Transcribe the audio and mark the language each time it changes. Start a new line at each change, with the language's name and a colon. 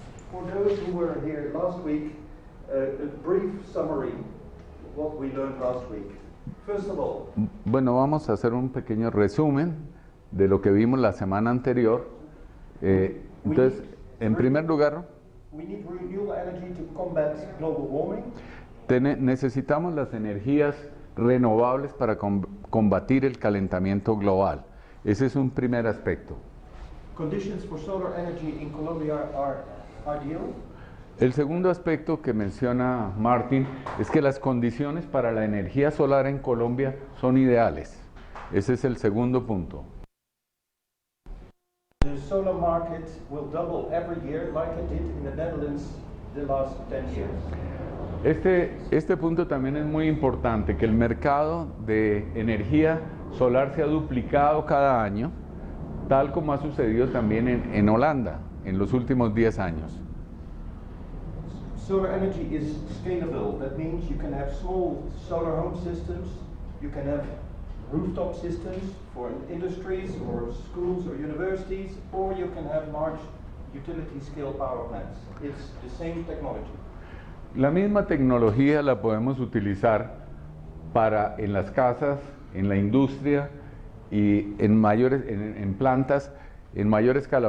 English: For those who were here last week, a brief summary of what we learned last week. First of all,
Spanish: bueno, vamos a hacer un pequeño resumen de lo que vimos la semana anterior. Entonces, en primer lugar,
English: we need renewable energy to combat global warming.
Spanish: Necesitamos las energías renovables para combatir el calentamiento global. Ese es un primer aspecto.
English: Conditions for solar energy in Colombia are ideal.
Spanish: El segundo aspecto que menciona Martin es que las condiciones para la energía solar en Colombia son ideales. Ese es el segundo punto.
English: The solar market will double every year like it did in the Netherlands the last 10 years.
Spanish: Este punto también es muy importante, que el mercado de energía solar se ha duplicado cada año, tal como ha sucedido también en Holanda en los últimos 10 años.
English: Solar energy is scalable. That means you can have small solar home systems, you can have rooftop systems for industries or schools or universities, or you can have large utility scale power plants. It's the same technology.
Spanish: La misma tecnología la podemos utilizar en las casas, en la industria y en plantas en mayor escala.